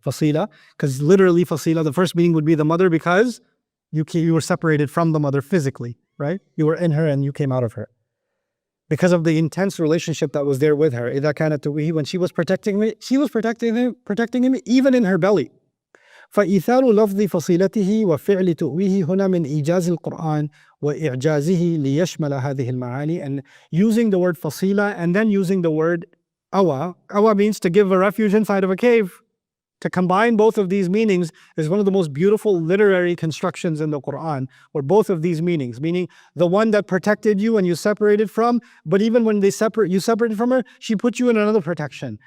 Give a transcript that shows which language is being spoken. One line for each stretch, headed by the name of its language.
English: Fasila, because literally fasila, the first meaning would be the mother, because you were separated from the mother physically, right? You were in her and you came out of her. Because of the intense relationship that was there with her.
Arabic: إِذَا كَانَتْ تُؤْوِيهِ,
English: when she was protecting him, protecting him even in her belly.
Arabic: فإيثار لفظ فصيلته وفعل تؤويه هنا من إيجاز القرآن وإعجازه ليشمل هذه المعاني.
English: And using the word fasila and then using the word awa. Awa means to give a refuge inside of a cave. To combine both of these meanings is one of the most beautiful literary constructions in the Quran, where both of these meanings, meaning the one that protected you and you separated from, but even when you separated from her, she put you in another protection.